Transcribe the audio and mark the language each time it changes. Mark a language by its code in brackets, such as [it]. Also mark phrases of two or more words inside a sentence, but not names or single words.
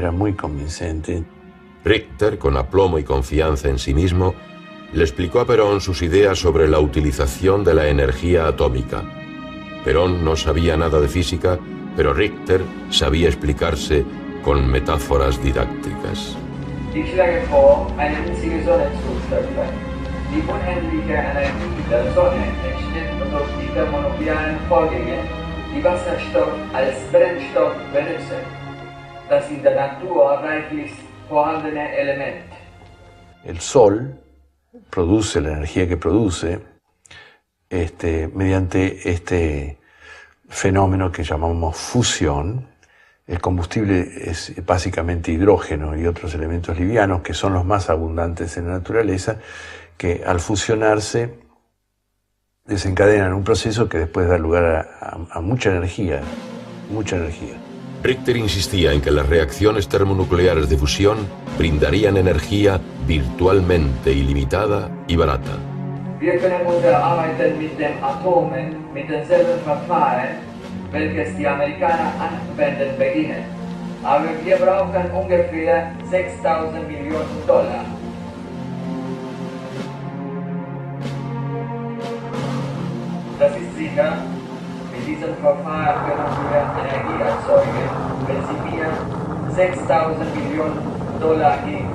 [es] Richter, con aplomo y confianza en sí mismo, le explicó a Perón sus ideas sobre la utilización de la energía atómica. Perón no sabía nada de física, pero Richter sabía explicarse con metáforas didácticas. [de] Ich schlage vor, eine winzige Sonne zu schöpfen. Die unendliche Energie der Sonne entsteht durch die thermonuclearen Vorgänge, die Wasserstoff als Brennstoff benutzen. Das in der Natur reichlich vorhandene Element. [es] El Sol produce la energía que produce mediante este fenómeno que llamamos fusión. El combustible es básicamente hidrógeno y otros elementos livianos que son los más abundantes en la naturaleza, que al fusionarse desencadenan un proceso que después da lugar a mucha energía, Richter insistía en que las reacciones termonucleares de fusión brindarían energía virtualmente ilimitada y barata. [de] Wir können arbeiten mit den Atomen, mit denselben Verfahren, welches die Amerikaner anwenden beginnen. Aber wir brauchen ungefähr 6.000 Millionen Dollar. Das ist sicher, mit diesem Verfahren können wir Energie erzeugen, wenn Sie mir 6.000 Millionen Dollar geben.